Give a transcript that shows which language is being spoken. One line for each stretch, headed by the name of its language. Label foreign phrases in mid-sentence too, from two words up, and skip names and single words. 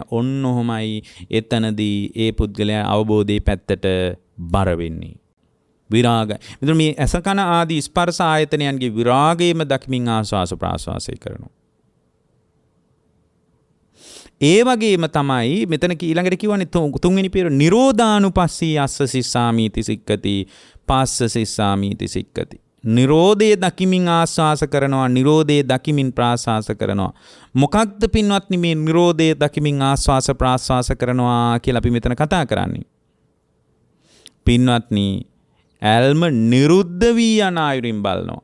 Sinhala: ඔන්න ඔහොමයි එතනදී ඒ පුද්ගලයා අවබෝධයේ පැත්තට බර වෙන්නේ. විරාගය. මෙතන මේ ඇස කන ආදී ස්පර්ශ ආයතනයන්ගේ විරාගයම දක්මින් ආස්වාස ප්‍රාස්වාසය කරනවා. ඒ වගේම තමයි මෙතන ඊළඟට කියවනේ තුන්වෙනි පියවර
Pali: නිරෝධානුපස්සී අස්ස සිස්සාමීති සික්කති පස්ස සිස්සාමීති සික්කති.
Sinhala: නිරෝධය දකිමින් ආස්වාස කරනවා, නිරෝධය දකිමින් ප්‍රාස්වාස කරනවා. මොකක්ද පින්වත්නි මේ නිරෝධය දකිමින් ආස්වාස ප්‍රාස්වාස කරනවා කියලා අපි මෙතන කතා කරන්නේ? පින්වත්නි ඇල්ම නිරුද්ධ වී යන අයුරින් බලනවා.